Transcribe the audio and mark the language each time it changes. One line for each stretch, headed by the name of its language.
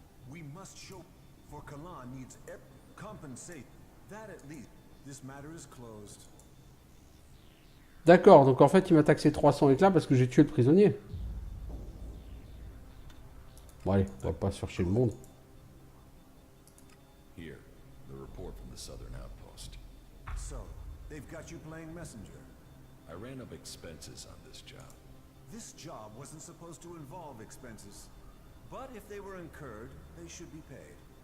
English: We must show for Kalan needs compensate. That at least. This matter is closed.
French: D'accord, donc en fait il m'a taxé 300 éclats parce que j'ai tué le prisonnier. Bon allez, on va pas chercher le monde.
English: Here, the report from the southern outpost. So, they've got you playing messenger. I ran up expenses on this job. This job wasn't supposed to involve expenses. But if they were incurred, they should be paid.